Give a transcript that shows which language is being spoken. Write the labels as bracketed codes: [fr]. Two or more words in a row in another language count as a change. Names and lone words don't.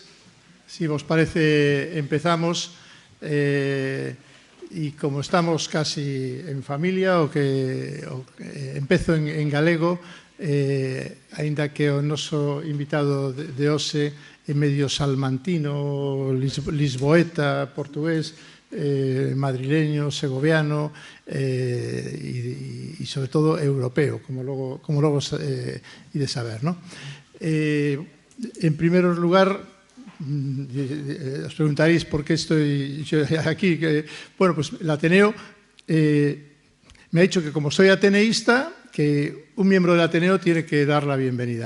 [gl] Si vos parece, empezamos. E como estamos casi en familia, empezo en galego, aínda que o noso invitado de hoxe é medio salmantino, lisboeta, portugués, madrileño, segoviano e sobre todo europeo, como logo ides a ver, ¿no? [es] En primer lugar, os preguntaréis por qué estoy yo aquí. Bueno, pues el Ateneo me ha dicho que como soy ateneísta, que un miembro del Ateneo tiene que dar la bienvenida.